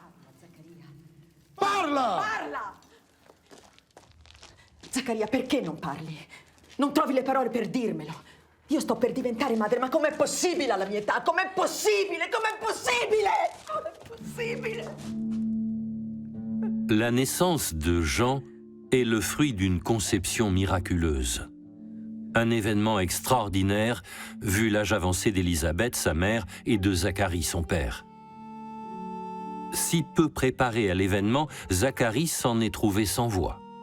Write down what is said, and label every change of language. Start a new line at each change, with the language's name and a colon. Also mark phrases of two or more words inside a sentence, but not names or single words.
Italian: Parla! Parla! Zaccaria, perché non parli? Non trovi le parole per dirmelo? Io sto per diventare madre, ma com'è possibile alla mia età? Com'è possibile? Com'è possibile? Com'è possibile?
French: La naissance de Jean est le fruit d'une conception miraculeuse. Un événement extraordinaire vu l'âge avancé d'Élisabeth, sa mère, et de Zacharie, son père. Si peu préparé à l'événement, Zacharie s'en est trouvé sans voix.